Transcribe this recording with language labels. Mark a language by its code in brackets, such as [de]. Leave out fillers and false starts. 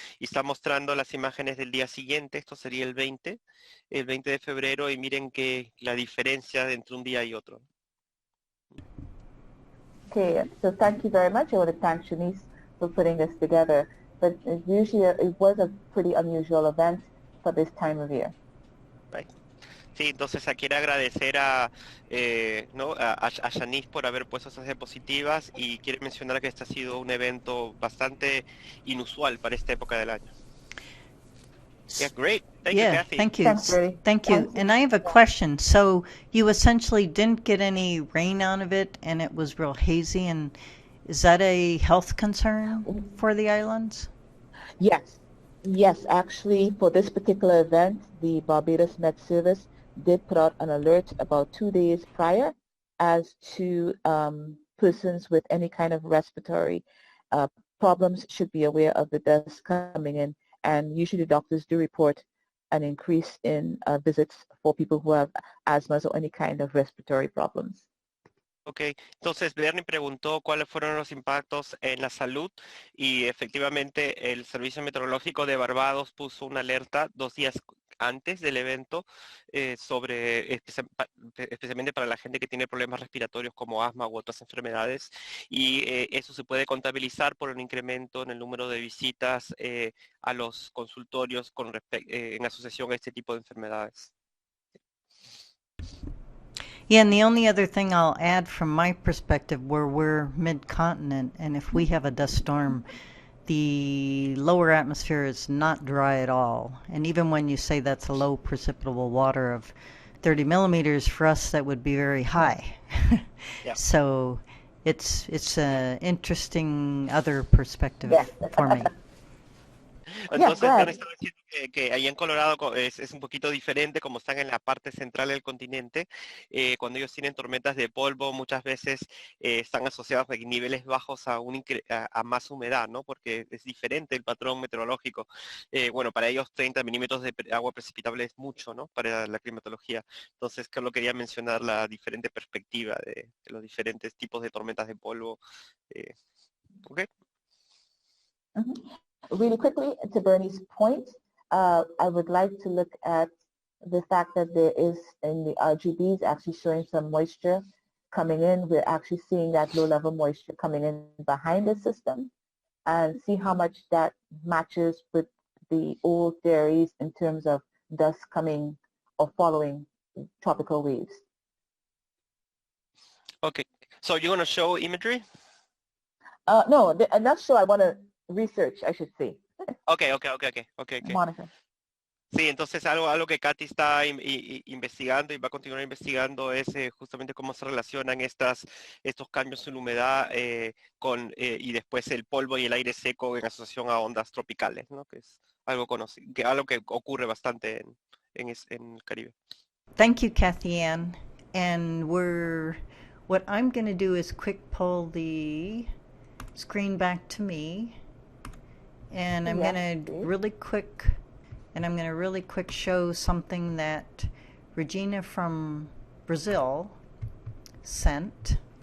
[es] Y está mostrando las imágenes del día siguiente, esto sería el 20 de febrero, y miren que la diferencia entre un día y otro. [en] Okay, so thank you very much. I want to thank Shanice for putting this together. But it was a pretty unusual event for this time of year. Right. [es] Sí, entonces quiero agradecer a Shanice por haber puesto esas diapositivas, y quiere mencionar que este ha sido un evento bastante inusual para esta época del año. [en] Yeah, great. Thank you, Kathy. Thank you. Thanks, Rudy. Thank you. Thank you. And I have a question. So you essentially didn't get any rain out of it, and it was real hazy. And is that a health concern for the islands? Yes. Yes, actually, for this particular event, the Barbados Met Service did put out an alert about 2 days prior as to persons with any kind of respiratory problems should be aware of the dust coming in. And usually doctors do report an increase in visits for people who have asthma or any kind of respiratory problems. [es] Ok, entonces Bernie preguntó cuáles fueron los impactos en la salud, y efectivamente el Servicio Meteorológico de Barbados puso una alerta 2 días antes del evento especialmente para la gente que tiene problemas respiratorios como asma u otras enfermedades, y eso se puede contabilizar por un incremento en el número de visitas a los consultorios en asociación a este tipo de enfermedades. [en] Yeah, and the only other thing I'll add from my perspective, where we're mid-continent, and if we have a dust storm, the lower atmosphere is not dry at all. And even when you say that's a low precipitable water of 30 millimeters, for us that would be very high. Yeah. So it's an interesting other perspective for me. [es] Entonces, [en] go ahead. [es] Dan estaba diciendo que allá en Colorado es un poquito diferente, como están en la parte central del continente. Cuando ellos tienen tormentas de polvo, muchas veces están asociados a niveles bajos a más humedad, ¿no? Porque es diferente el patrón meteorológico. Bueno, para ellos 30 milímetros de agua precipitable es mucho, ¿no? Para la climatología. Entonces, solo quería mencionar la diferente perspectiva de los diferentes tipos de tormentas de polvo. ¿Ok? [en] Really quickly, to Bernie's point, I would like to look at the fact that there is in the RGBs actually showing some moisture coming in. We're actually seeing that low-level moisture coming in behind the system and see how much that matches with the old theories in terms of dust coming or following tropical waves. Okay. So you're going to show imagery? No, I'm not sure. I want to research, I should say. Okay. Monitor. [es] Sí, entonces algo que Katy está investigando y va a continuar investigando es justamente cómo se relacionan estos cambios en humedad y después el polvo y el aire seco en asociación a ondas tropicales, ¿no? Que es algo conocido, algo que ocurre bastante en el Caribe. [en] Thank you, Kathy Ann. And what I'm going to do is quick pull the screen back to me. And I'm going to really quick show something that Regina from Brazil sent.